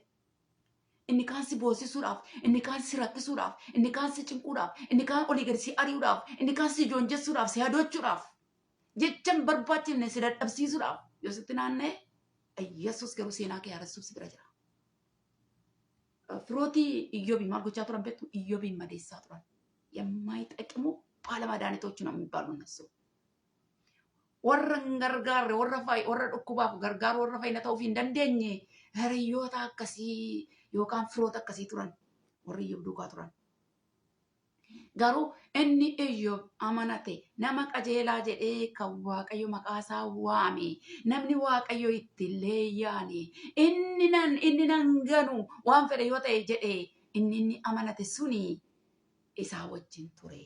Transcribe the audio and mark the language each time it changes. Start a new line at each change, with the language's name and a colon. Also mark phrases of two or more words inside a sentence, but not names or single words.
Oromo: Inni kaan si boosisuudhaaf, inni kaan si rakkisuudhaaf, inni kaan si cinquudhaaf, inni kaan olii gadi si ari'uudhaaf, inni kaan si joonjessuudhaaf, si hadoochuudhaaf, jechan barbaachifne si dadhabsiisuudhaaf yoo sitti naanna'e Yesuus garuu seenaa kee haaressuuf si bira jira. Firootii Iyyoobii maal gochaa turan beektu? Iyyoobiin madeessaa turan.
Amharic: የማይጠቅሙ ባለመድኃኒቶች ነው የሚባሉ እነሱ
Oromo: warra gargaarre warra dhukkubaaf gargaaru warra fayyina ta'uuf hin dandeenye hiriyoota akkasii yookaan firoota akkasii turan warri Iyyoob duukaa turan. Garuu inni Iyyoob amanate nama qajeelaa jedhee kan Waaqayyo maqaasaa waame namni Waaqayyo ittillee yaane inni nan ganu waan fedhe yoo ta'e jedhee inni amanate suni isaa wajjin ture.